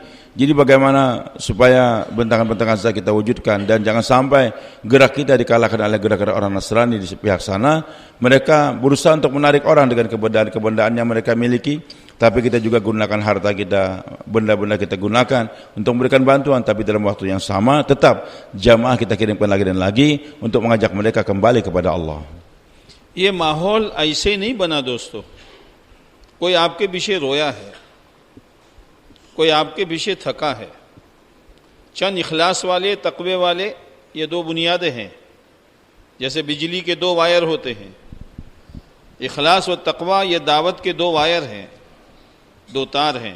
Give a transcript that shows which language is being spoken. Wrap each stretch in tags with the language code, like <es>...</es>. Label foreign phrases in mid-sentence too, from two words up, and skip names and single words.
<id>Jadi bagaimana supaya bentangan-bentangan saja kita wujudkan dan jangan sampai gerak kita dikalahkan oleh gerak-gerak orang Nasrani di pihak sana. Mereka berusaha untuk menarik orang dengan kebendaan yang mereka miliki, tapi kita juga gunakan harta kita, benda-benda kita gunakan untuk memberikan bantuan, tapi dalam waktu yang sama tetap jamaah kita kirimkan lagi dan lagi untuk mengajak mereka kembali kepada Allah.</id> <hi>ये माहौल ऐसे नहीं बना दोस्तों, कोई आपके पीछे रोया है, कोई आपके पीछे थका है। चंद इखलास वाले, तकवे वाले, ये दो बुनियादें हैं। जैसे बिजली के दो वायर होते हैं, इखलास व तकवा ये दावत के दो वायर हैं, दो तार हैं।</hi>